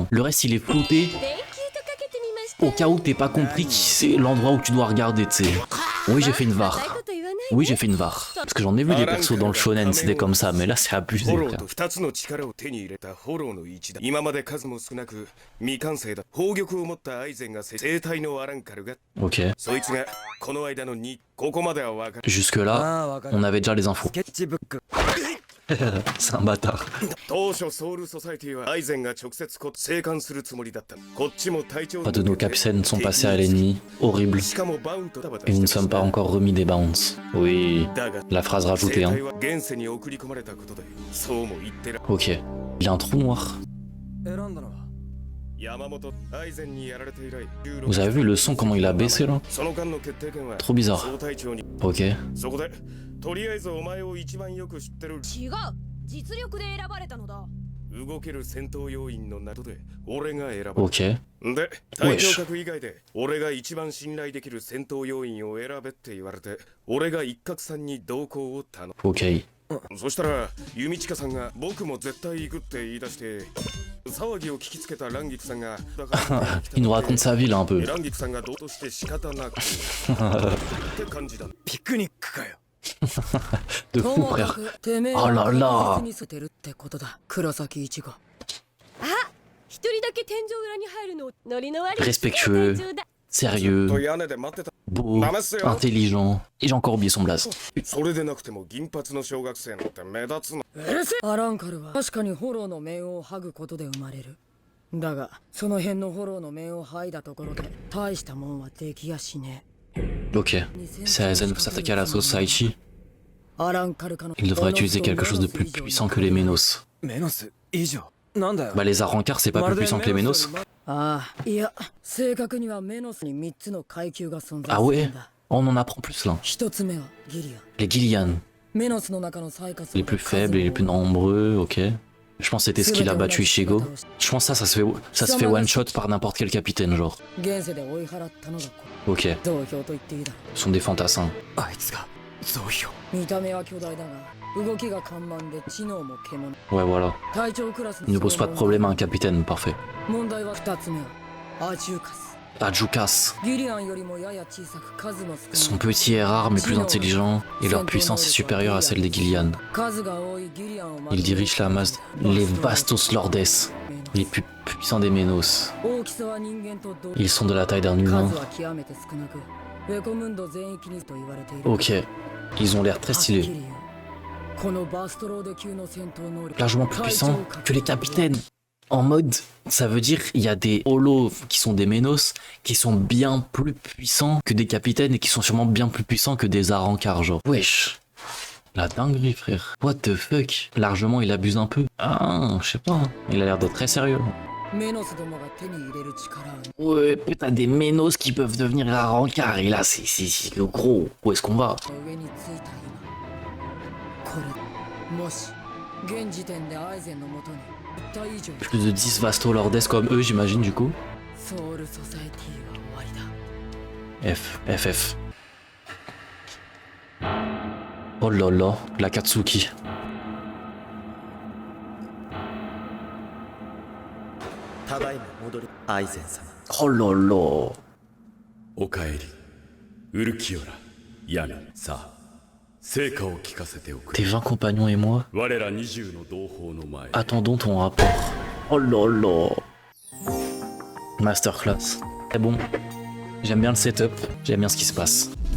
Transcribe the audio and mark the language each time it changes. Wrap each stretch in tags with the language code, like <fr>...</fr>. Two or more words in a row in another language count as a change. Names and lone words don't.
<fr>Le reste, il est flouté au cas où t'es pas compris que c'est l'endroit où tu dois regarder, tu sais. Oui, j'ai fait une var. Oui, j'ai fait une var. Parce que j'en ai vu des persos dans le shonen, c'était comme ça, mais là, c'est abusé,</fr> <ja>フォロー</ja> <fr>frère.</fr> <ja>と2つの力を手に入れたフォローの一だ。今まで数も少なく未完成だ。宝玉を持ったアイゼンが生体のアランカルが、</ja> <fr>Ok.</fr> <ja>そいつがこの間の2、ここまではわかる。</ja> <fr>Jusque-là,</fr> <ja>ああわかる。</ja> <fr>on avait déjà les infos.</fr> <ja>スケッチブック。</ja> <fr>C'est un bâtard.</fr> <ja>当初ソウルソサイティはアイゼンが直接生還するつもりだった。こっちも隊長</ja> <fr>Pas de nos capitaines sont passés à l'ennemi. Horrible.</fr> <ja>しかもバウンとタバタ</ja> <fr>Et nous ne sommes pas encore remis des bounce. Oui.</fr> <ja>だが</ja> <fr>La phrase</fr> <ja>生</ja> <fr>rajoutée,</fr> <ja>体</ja> <fr>hein.</fr> <ja>は現世に送り込まれたことでそうも言ってら</ja> <fr>Ok. Il a un trou noir.</fr> <ja>選んだのは。山本アイゼンにやられて以来</ja> <fr>Vous avez vu le son, comment il a baissé là?</fr> <ja>その間の決定権は</ja> <fr>Trop bizarre.</fr> <ja>総隊長に</ja> <fr>Ok.</fr> <ja>そこでとりあえずお前を一番よく知ってる違う、実力で選ばれたのだ。動ける戦闘要員の中で俺が選ばれ</ja> <fr>Ok.</fr> <ja>で隊長格以外で俺が一番信頼できる戦闘要員を選べって言われて俺が一角さんに同行を頼む</ja> <fr>Ok.</fr> <ja>そしたら弓近さんが僕も絶対行くって言い出して騒ぎを聞きつけたランギクさんがだから</ja> <fr>Il nous raconte sa vie là un peu.</fr> <ja>ランギクさんがどうとして仕方なくって感じだピクニックかよ。</ja> <fr>De</fr> <ja>と</ja> <fr>fou,</fr> <ja>もか</ja> <fr>frère.</fr> <ja>くてめえあららは確実に捨てるってことだ。黒崎一護。一人だけ天井裏に入るのノリの悪い</ja> <fr>Respectueux.</fr> <ja>天井だ。</ja> <fr>Sérieux.</fr> <ja>屋根で待ってた</ja> <fr>Beau. Intelligent. Et j'ai encore oublié son blaze.</fr> <ja>それでなくても銀髪の小学生なんて目立つのアランカルは確かにフォローの面を剥ぐことで生まれる。だがその辺のフォローの面を剥いだところで大したもんはできやしね</ja> <fr>Ok. Si Aizen veut s'attaquer à la Society,</fr> <ja>え。アランカルかの</ja> <fr>il devrait utiliser quelque chose de plus puissant que les Ménos.</fr> <ja>メノス以上。なんだよ。</ja> <fr>Bah les Arrancars c'est pas plus puissant que les Ménos?</fr> <ja>ああ、いや正確にはメノスに3つの階級が存在</ja> <fr>Ah</fr> <ja>する</ja> <fr>ouais?</fr> <ja>んだ。</ja> <fr>On en apprend plus là.</fr> <ja>1 つ目はギリアン。</ja> <fr>Les Gillian.</fr> <ja>メノスの中の最下層</ja> <fr>Les plus faibles et les plus nombreux, ok. Je pense que c'était ce qu'il a battu Ichigo. Je pense que ça se fait</fr> <en>one shot</en> <fr>par n'importe quel capitaine, genre.</fr> <ja>現世で追い払ったのがこ</ja> <fr>Ok.</fr> <ja>う同票と言っていいだろ</ja> <fr>Ce sont des fantassins.</fr> <ja>あいつが増票。う。見た目は巨大だが動きが緩慢で知能も獣。</ja> <fr>Ouais, voilà.</fr> <ja>隊長クラス</ja> <fr>Il ne pose pas de problème à un capitaine, parfait.</fr> <ja>問題は2つ目はアジューカス。</ja> <fr>Adjukas.</fr> <ja>ギリアンよりもやや小さく数も</ja> <fr>Sont</fr> <ja>少ない</ja> <fr>petits et rares mais plus intelligents, et leur puissance est supérieure à celle des Gillian.</fr> <ja>数が多いギリアンをまとめ</ja> <fr>Ils dirigent la masse, les Vastos Lordes, les plus puissants des Ménos.</fr> <ja>大きさは人間と同</ja> <fr>Ils sont de la taille d'un humain.</fr> <ja>数は極めて少なくウェコムンド全域にと言われている。</ja> <fr>Ok. Ils ont l'air très</fr> <ja>はっきり</ja> <fr>stylés.</fr> <ja>言うこのバストローデ級の戦闘能力</ja> <fr>Largement plus puissants que les capitaines. En mode, ça veut dire il y a des holos qui sont des Ménos qui sont bien plus puissants que des capitaines et qui sont sûrement bien plus puissants que des Arrancars, genre. Wesh. La dinguerie, frère.</fr> <en>What the fuck.</en> <fr>Largement, il abuse un peu. Ah, je sais pas. Il a l'air d'être très sérieux.</fr> <ja>メノスどもが手に入れる力を</ja> <fr>Ouais, putain, des Ménos qui peuvent devenir Arrancars. Et là, c'est gros. Où est-ce qu'on va?</fr> <ja>上についた今これもし現時点でアイゼンのもとに1体以上</ja> <fr>Plus de 10 Vastos Lordes comme eux, j'imagine, du coup.</fr> <ja>ソウルソサエティが終わりだ。</ja> <fr>FF. Oh là là, la Katsuki.</fr> <ja>ただいま戻りアイゼン様</ja> <fr>Oh là là.</fr> <ja>おかえりウルキオラヤミさあ成果を聞かせておく</ja> <fr>Tes 20 compagnons et moi,</fr> <ja>我ら20の同胞の前</ja> <fr>attendons ton rapport. Oh là là. Masterclass. C'est bon. J'aime bien le setup, j'aime bien ce qui se passe.</fr>